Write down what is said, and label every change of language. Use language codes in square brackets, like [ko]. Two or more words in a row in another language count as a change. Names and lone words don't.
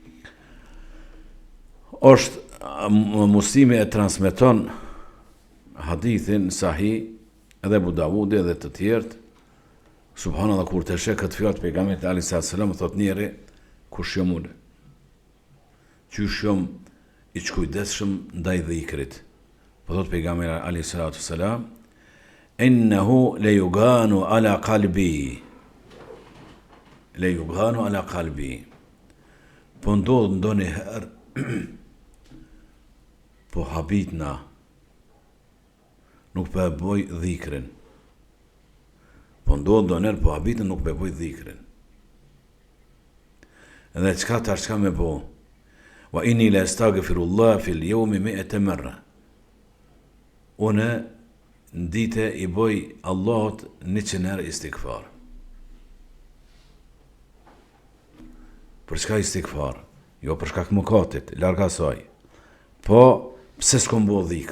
[sq] Muslimi e transmeton hadithin sahih, edhe Abu Davudi edhe të tjerët, subhanallah kur të sheh këtë fjalë të pejgamberit [ar] عليه السلام, [sq] thot njeri, kush jam unë? Qysh jam i çkujdesshëm ndaj dhikrit. Po thot pejgamberi [ar] عليه السلام, إنه ليغان على قلبي. ليغان على قلبي. [sq] Po ndodh ndonjë herë po habitna nuk po e boj dhikrin. Po ndodh ndonjë herë po habitna nuk po e boj dhikrin. Edhe çka me bo? [ar] وإني لأستغفر الله في اليوم 100 مرة. [sq] Unë në dite i boj Allahut 100 herë istighfar. Për çka istighfar? Jo për shkak mëkatit, larg asaj. Po pse s'kom bo dhikr?